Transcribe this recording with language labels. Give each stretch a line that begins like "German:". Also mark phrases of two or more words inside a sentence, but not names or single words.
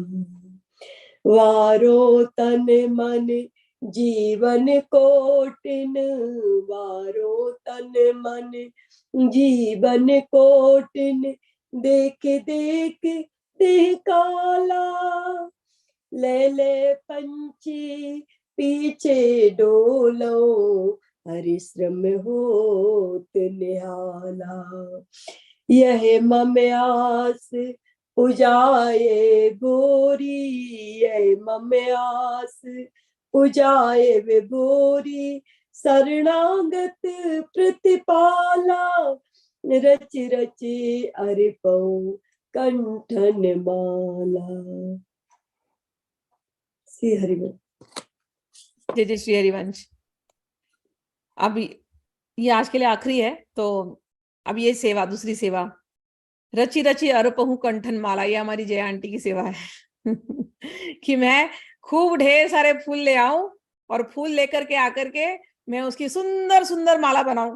Braj: वारो तन मन जीवन कोटिन, वारो तन मन जीवन कोटिन, देख देख देह काला। ले ले पंछी पीछे डोलो, हरिश्रम होत निहाला। यह मम आस पुजाए भोरी, यह मम आस पुजाए विभोरी, शरणागत प्रतिपाला। रच रच अर्पऊ कंठन माला।
Hindi: श्री हरिवंश। जय जय श्री हरिवंश। अब ये आज के लिए आखिरी है, तो अब ये सेवा, दूसरी सेवा,
Braj: रची रची अर्पहु कंठन माला,
Hindi: ये हमारी जया आंटी की सेवा है कि मैं खूब ढेर सारे फूल ले आऊं और फूल लेकर के आकर के मैं उसकी सुंदर सुंदर माला बनाऊं।